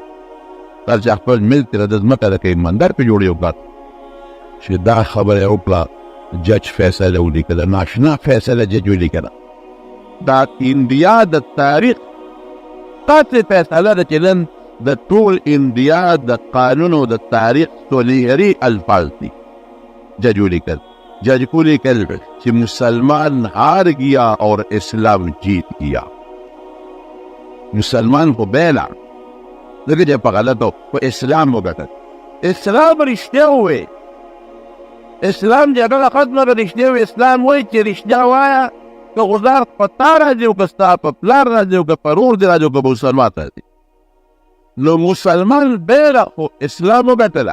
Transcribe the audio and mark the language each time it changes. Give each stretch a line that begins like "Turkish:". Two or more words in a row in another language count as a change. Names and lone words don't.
Pashto: دا چې خپل ملک دی د ځمکه ده که یې مندر پې جوړوي او کار چې دا خبره یې وکړه جج فیصله ولیکله، ناشنا فیصله جج ولیکله. دا انډیا د تاریخ قاطع فیصله ده چې نن د ټول انډیا د قانون او د تاریخ سنهري الفاظ دي. جج ولیکل، جج کو لیکل چې
Urdu: مسلمان ہار گیا اور اسلام جیت گیا.
Pashto: مسلمان کو بیلا دغه چې په غلطو په اسلام وګټل. اسلام رښتیا ووایي، اسلام جګړه ختمه کړه، رښتیا ووایي. اسلام وایي چې رښتیا وایه که غزار په تا راځي او که ستا په پلار راځي او که په رور دې راځي او که په مسلمان راځي نو مسلمان بیره خو اسلام وګټله.